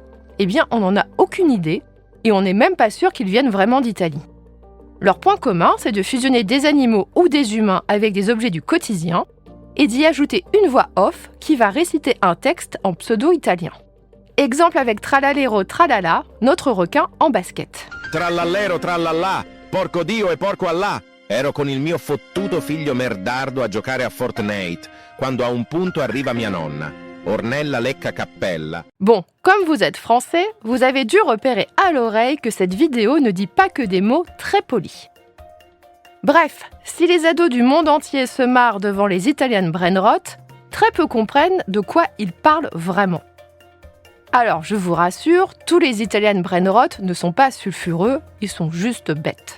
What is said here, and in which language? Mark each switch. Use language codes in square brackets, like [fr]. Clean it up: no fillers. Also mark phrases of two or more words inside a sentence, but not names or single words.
[fr] Eh bien, on n'en a aucune idée, et on n'est même pas sûr qu'ils viennent vraiment d'Italie. Leur point commun, c'est de fusionner des animaux ou des humains avec des objets du quotidien, et d'y ajouter une voix off qui va réciter un texte en pseudo-italien. Exemple avec Tralalero Tralala, notre requin en basket. [it] Trallallero trallallà, porco Dio e porco Allah. Ero con il mio fottuto figlio merdardo a giocare a Fortnite, quando a un punto arriva mia nonna. Ornella lecca cappella. [fr] Bon, comme vous êtes français, vous avez dû repérer à l'oreille que cette vidéo ne dit pas que des mots très polis. Bref, si les ados du monde entier se marrent devant les Italian Brainrot, très peu comprennent de quoi ils parlent vraiment. Alors, je vous rassure, tous les Italian Brainrot ne sont pas sulfureux, ils sont juste bêtes.